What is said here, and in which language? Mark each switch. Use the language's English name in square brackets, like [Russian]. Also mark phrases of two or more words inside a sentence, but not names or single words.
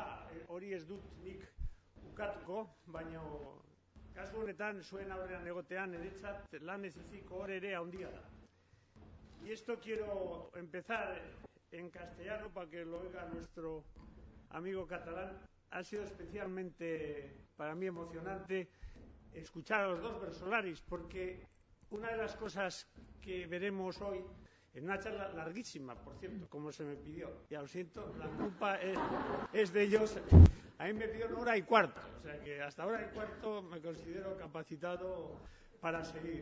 [Basque] Hori ez dut nik ukatuko, baina kasu honetan zuen aurrean egotean niretzat lan ez eziko hor ere handia da. [Spanish] Y esto quiero empezar en castellano para que lo oiga nuestro amigo catalán. Ha sido especialmente para mí emocionante escuchar a los dos versolaris, porque una de las cosas que veremos hoy, en una charla larguísima, por cierto, como se me pidió, ya lo siento, la culpa es de ellos, a mí me pidieron 1:15, o sea que hasta 1:15 me considero capacitado para seguir.